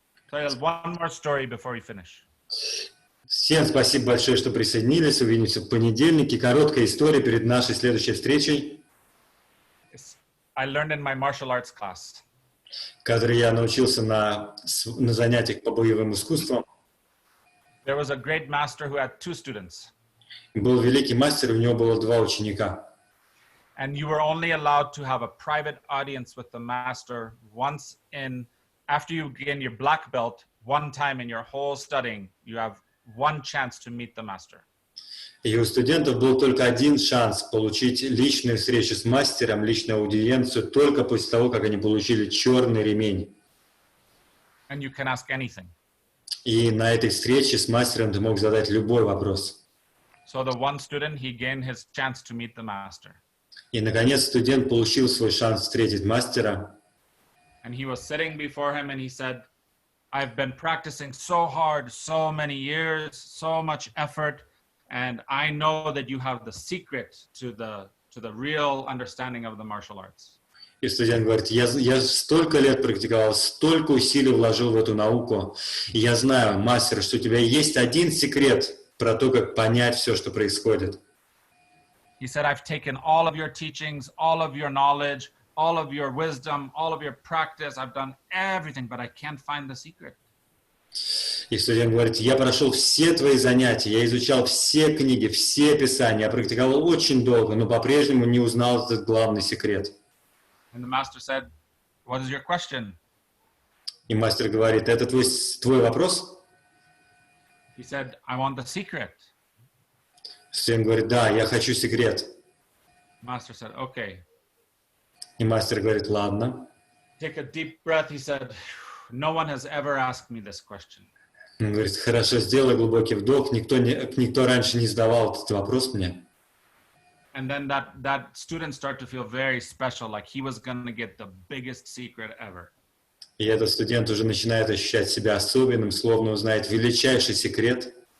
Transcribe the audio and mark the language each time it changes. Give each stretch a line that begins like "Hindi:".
English: Tell one more story before we finish.
Russian: Всем спасибо большое, что присоединились. Увидимся в понедельнике. Короткая история перед нашей следующей встречей.
English: I learned in my martial arts class.
Russian: Который я научился на занятиях по боевым искусствам.
English: There was a great master who had 2 students.
Russian: Был великий мастер, у него было 2 ученика.
English: And you were only allowed to have a private audience with the master once after you gain your black belt, one time in your whole studying, you have 1 chance to meet the master.
Russian: И у студентов был только 1 шанс получить личную встречу с мастером, личную аудиенцию, только после того, как они получили черный ремень.
English: And you can ask anything.
Russian: И на этой встрече с мастером ты мог задать любой вопрос.
English: So the one student, he gained his chance to meet the master.
Russian: И, наконец, студент получил свой шанс встретить мастера.
English: And he was sitting before him and he said, I've been practicing so hard, so many years, so much effort. And I know that you have the secret to the real understanding of the martial arts.
Russian: И студент говорит, я столько лет практиковал, столько усилий вложил в эту науку. И я знаю, мастер, что у тебя есть 1 секрет про то, как понять все, что происходит.
English: He said, I've taken all of your teachings, all of your knowledge, all of your wisdom, all of your practice. I've done everything, but I can't find the secret.
Russian: И студент говорит, я прошел все твои занятия, я изучал все книги, все писания, я практиковал очень долго, но по-прежнему не узнал этот главный секрет.
English: And the master said, what is your question?
Russian: И мастер говорит, это твой вопрос?
English: He said, I want the secret.
Russian: Студент говорит, да, я хочу секрет.
English: Master said, okay.
Russian: И мастер говорит, ладно.
English: Take a deep breath. He said, no one has ever asked me this question.
Russian: Он говорит, хорошо, сделай глубокий вдох, никто раньше не задавал этот вопрос мне.
English: And then that student started to feel very special, like he was going to get the biggest secret ever.
Russian: И этот студент уже начинает ощущать себя особенным, словно узнает величайший секрет.